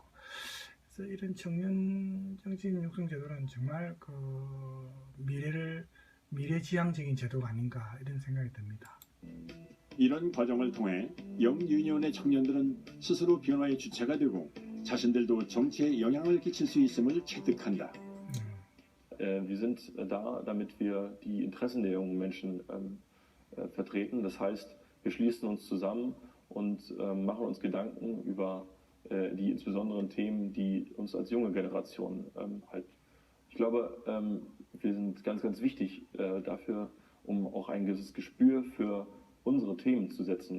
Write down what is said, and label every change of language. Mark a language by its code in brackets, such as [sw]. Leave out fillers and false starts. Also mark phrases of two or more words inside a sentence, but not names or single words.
[ko] 그래서 이런 청년 정치인 육성 제도는 정말 그 미래지향적인 제도가 아닌가 이런 생각이 듭니다. 이런 과정을 통해 영유니온의 청년들은 스스로 변화의 주체가 되고 자신들도 정치에 영향을 끼칠 수 있음을 체득한다. [de] Wir sind da, damit wir die Interessen der jungen Menschen vertreten. Das heißt, wir schließen uns zusammen und machen uns Gedanken über die insbesonderen Themen, die uns als junge Generation halt. Ich glaube, wir sind ganz, ganz wichtig dafür, um auch ein gewisses Gespür für unsere Themen zu setzen.